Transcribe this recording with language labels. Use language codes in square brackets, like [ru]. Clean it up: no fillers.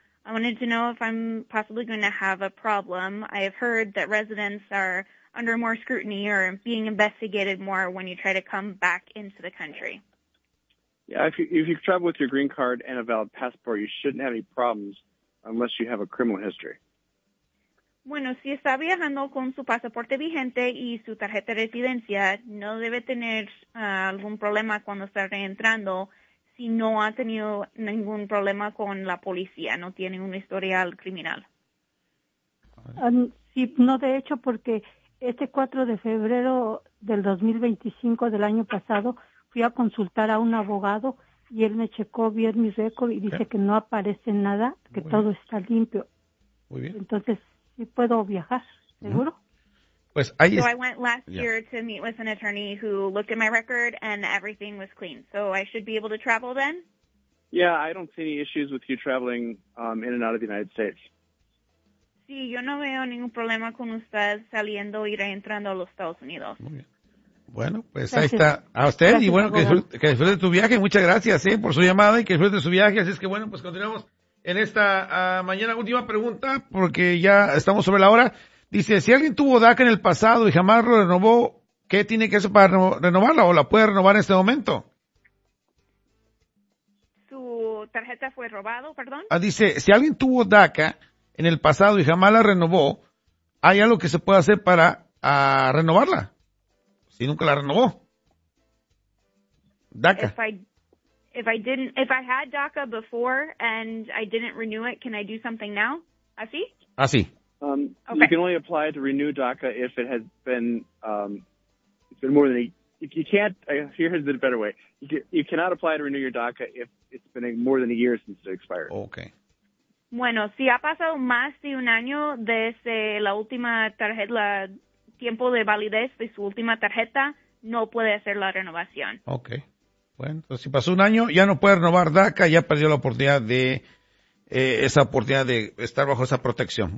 [en] I wanted to know if I'm possibly going to have a problem. I have heard that residents are under more scrutiny or being investigated more when you try to come back into the country. Yeah, if you travel with your green card and a valid passport, you shouldn't have any problems unless you have a criminal history. [es] Bueno, si está viajando con su pasaporte vigente y su tarjeta de residencia, no debe tener algún problema cuando está reentrando. Y no ha tenido ningún problema con la policía, no tiene un historial criminal. Sí, no, de hecho, porque este 4 de febrero del 2025 del año pasado fui a consultar a un abogado y él me checó bien mi récord y dice que no aparece nada, que todo está limpio. Muy bien. Entonces, sí puedo viajar, seguro. Uh-huh. Pues ahí [en] I went last year to meet with an attorney who looked at my record and everything was clean. So I should be able to travel then? Yeah, I don't see any issues with you traveling in and out of the United States. [es] Sí, yo no veo ningún problema con usted saliendo y reentrando a los Estados Unidos. Muy bien. Bueno, pues gracias. Ahí está a usted. Gracias, y bueno, que disfrute tu viaje. Muchas gracias por su llamada y que disfrute su viaje. Así es que bueno, pues continuamos en esta mañana. Última pregunta porque ya estamos sobre la hora. Dice, si alguien tuvo DACA en el pasado y jamás lo renovó, ¿qué tiene que hacer para renovarla o la puede renovar en este momento? ¿Su tarjeta fue robado, perdón? Dice, si alguien tuvo DACA en el pasado y jamás la renovó, ¿hay algo que se puede hacer para renovarla? Si nunca la renovó. DACA. [en] If I had DACA before and I didn't renew it, can I do something now? [es] ¿Así? Así. [en] Okay. You can only apply to renew DACA if it has been, it's been more than a, if you can't, here's the better way. You cannot apply to renew your DACA if it's been more than a year since it expired. Okay. [es] Bueno, si ha pasado más de un año desde la última tarjeta, la tiempo de validez de su última tarjeta, no puede hacer la renovación. Okay. Bueno, entonces si pasó un año, ya no puede renovar DACA, ya perdió la oportunidad de esa oportunidad de estar bajo esa protección.